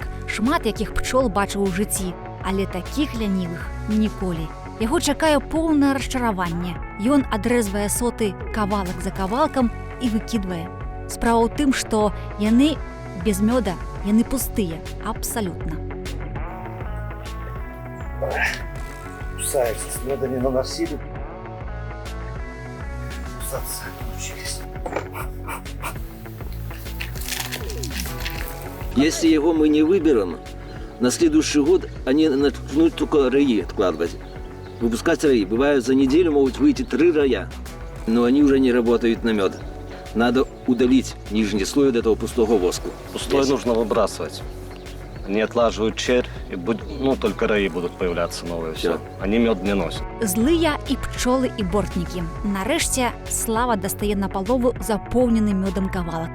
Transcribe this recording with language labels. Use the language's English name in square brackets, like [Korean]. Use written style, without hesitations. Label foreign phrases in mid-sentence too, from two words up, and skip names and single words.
[Belarusian] Шмат якіх пчол бачыў у жыцці, але такіх лянівых ніколі. Яго чакае поўнае расчараванне. Ён адрэзвае соты кавалак за кавалкам і выкідвае. Справа ў тым, што яны без мёда, яны пустыя, абсалютна. [Russian] Кусаются, с меда не наносили. Кусаться научились. Если его мы не выберем, на следующий год они начнут только раи откладывать. Выпускать раи. Бывает, за неделю могут выйти 3 рая, но они уже не работают на мед. Надо удалить нижний слой вот этого пустого воску. Пустой нужно выбрасывать. Они отлаживают червь, и только раи будут появляться новые. Все. Они мед не носят. [Belarusian] Злыя і пчолы і бортнікі. Нарэшце слава дастае на палову запоўнены мёдам кавалак.